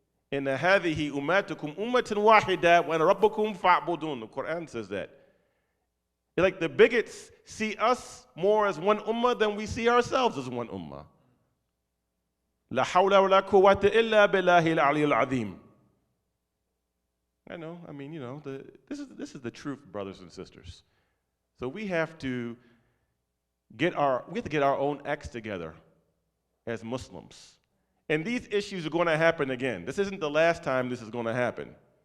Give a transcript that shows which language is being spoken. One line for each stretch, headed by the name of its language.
Arabic: In the هذه أمتكم أمة واحدة وأنا ربكم فاعبدون.
English: The Quran says that. Like the bigots see us more as one ummah than we see ourselves as one ummah.
Arabic: لا حول ولا قوة إلا بالله العلي العظيم.
English: I know, I mean, you know, this is the truth, brothers and sisters. So we have to get our own acts together as Muslims. And these issues are going to happen again. This isn't the last time this is going to happen.